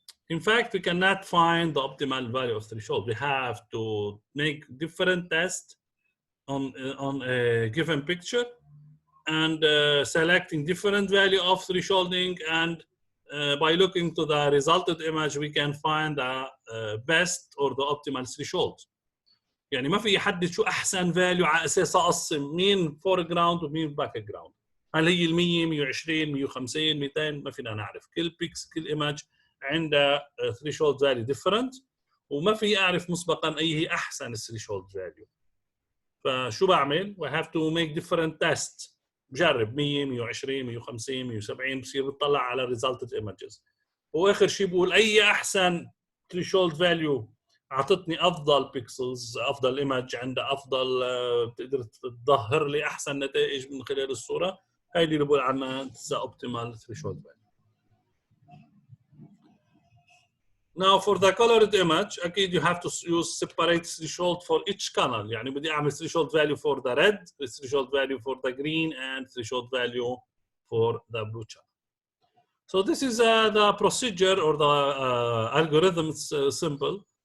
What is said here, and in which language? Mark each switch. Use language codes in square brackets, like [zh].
[en] In fact, we cannot find the optimal value of threshold. We have to make different tests on a given picture and selecting different value of thresholding, and by looking to the resulted image we can find the best or the optimal threshold. [ar] يعني ما في يحدد شو احسن فاليو على اساسها اقسم مين فور جراوند ومين باك جراوند. هل هي ال 100 120 150 200 ما فينا نعرف. كل بيكس كل ايمج عندها threshold value different وما في اعرف مسبقا اي هي احسن threshold value. [en] فشو بعمل؟ we have to make different tests. [ar] بجرب 100 120 150 170 بصير بتطلع على resulted images. واخر شيء بقول اي احسن threshold value اعطتني افضل بيكسلز، افضل ايمج عندها افضل بتقدر تظهر لي احسن نتائج من خلال الصوره، هاي اللي بقول عنها the optimal threshold value. [en] Now for the colored image اكيد you have to use separate threshold for each color. يعني بدي اعمل threshold value for the red, threshold value for the green and threshold value for the blue channel. So this is the procedure or the algorithm. It's simple.